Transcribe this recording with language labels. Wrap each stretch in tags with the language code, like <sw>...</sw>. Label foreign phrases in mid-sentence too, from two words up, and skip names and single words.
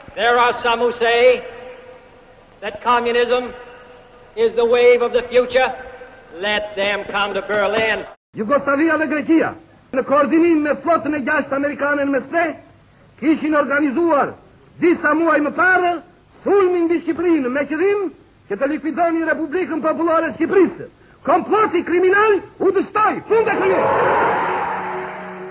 <en>There are some who say that communism is the wave of the future. Let them come to Berlin.</en> <sq>Jugoslavia dhe Greqia, në koordinim me flotën e 6 amerikane në Mestre, kishin organizuar disa muaj më parë sulmin mbi Shqipërinë me qëllim që të likuidonin Republikën Popullore të Shqipërisë. Komploti kriminal u dështoi, fund e krijes.</sq>